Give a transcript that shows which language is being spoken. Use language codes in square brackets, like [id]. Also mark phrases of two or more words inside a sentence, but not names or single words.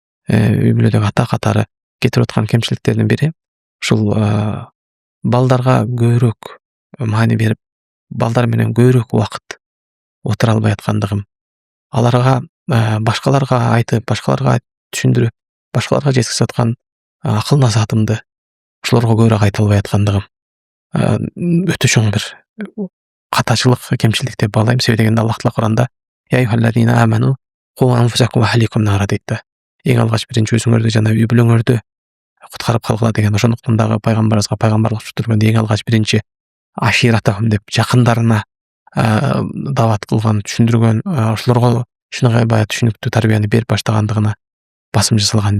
[ky] үй бүлөдөгү ата катары кетирип аткан кемчиликтердин бири ушул балдарга көбүрөөк маани берип, балдар менен көбүрөөк убакыт отура албай аткандыгым, аларга башкаларга айтып, башкаларга түшүндүрүп, башкаларга жеткизип аткан акыл насаатымды ошолорго көбүрөөк айта албай аткандыгым өтө чоң бир катачылык, кемчилик деп баалайм. Себеби дегенде Аллах Таала Куранда [ar] «يا أيها الذين آمنوا قوا أنفسكم وأهليكم نارا» [ky] дейт да. Эң алгач биринчи өзүңөрдү жана үй бүлөңөрдү куткарып калгыла деген. Ошондуктан дагы пайгамбарыбызга пайгамбарлык түшүндүргөндө эң алгач биринчи аширатахум деп жакындарына дават кылган, түшүндүргөн, ошолорго ушундай баягы түшүнүктүү тарбияны берип баштагандыгына басым жасалган.